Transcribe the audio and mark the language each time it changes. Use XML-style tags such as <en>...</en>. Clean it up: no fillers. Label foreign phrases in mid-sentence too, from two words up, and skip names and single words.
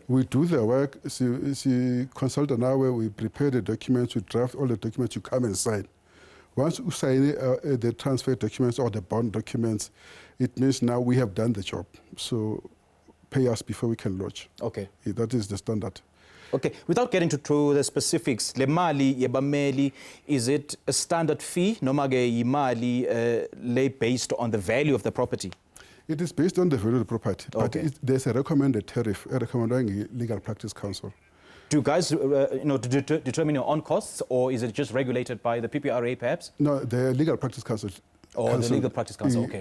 <en>We do the work, consult an hour, we prepare the documents, we draft all the documents, you come and sign. Once we sign the transfer documents or the bond documents, it means now we have done the job. So pay us before we can lodge. Okay. That is the standard. Okay, without getting to the specifics,</en> <zu>le mali yebameli,</zu> <en>is it a standard fee?</en> <zu>Noma ke yimali lay</zu> <en>based on the value of the property? It is based on the value of the property, Okay. but there's a recommended tariff, recommended Legal Practice Council. Do you guys determine your own costs, or is it just regulated by the PPRA perhaps? No, the Legal Practice Council. Or the Legal Practice Council, okay.</en>